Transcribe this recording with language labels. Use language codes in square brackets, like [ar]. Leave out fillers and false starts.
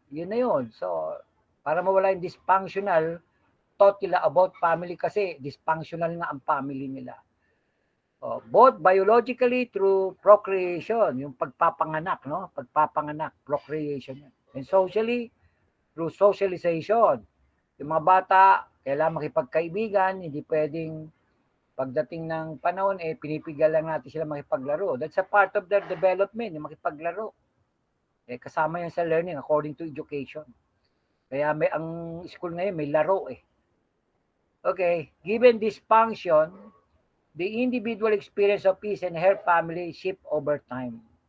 [tl] Yun na yun. So, para mawala yung dysfunctional thought nila about family kasi dysfunctional na ang family nila. [en] Both biologically through procreation, [tl] yung pagpapanganak, no? Pagpapanganak, procreation. [en] And socially, through socialization. [tl] Yung mga bata, kailangan makipagkaibigan, hindi pwedeng pagdating ng panahon, pinipigal lang natin sila makipaglaro. [en] That's a part of their development, [tl] yung makipaglaro. Kasama yan sa [en] learning according to education. [tl] Kaya ang school ngayon may laro [en] Okay, given this function, the individual experience of peace and her family shift over time.